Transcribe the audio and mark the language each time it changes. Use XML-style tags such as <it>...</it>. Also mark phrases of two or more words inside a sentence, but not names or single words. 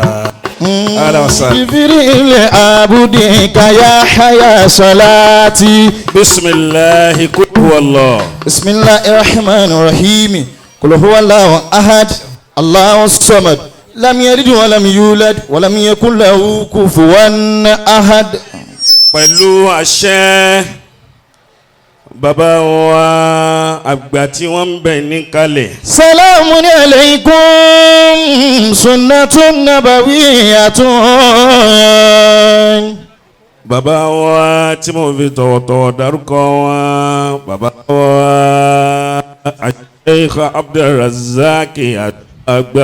<ar>اغفر لعبدك يا حي صلاتي بسم الله قل هو الله بسم الله الرحمن الرحيم قل هو الله أحد الله الصمد لم يلد ولم يولد ولم يكن له كفوا أحد.</ar> <yo>pẹ̀lú àṣẹ bàbá wa àgbà tí wọ́n ń bẹ níkàlẹ̀.</yo> <ar>سلام عليكم سنة نبوية.</ar> <yo>bàbá wa tí mo fi tọ̀wọ̀tọ̀wọ̀ dárúkọ wọn bàbá wa Sheikh Abdulrazak àgbà.</yo>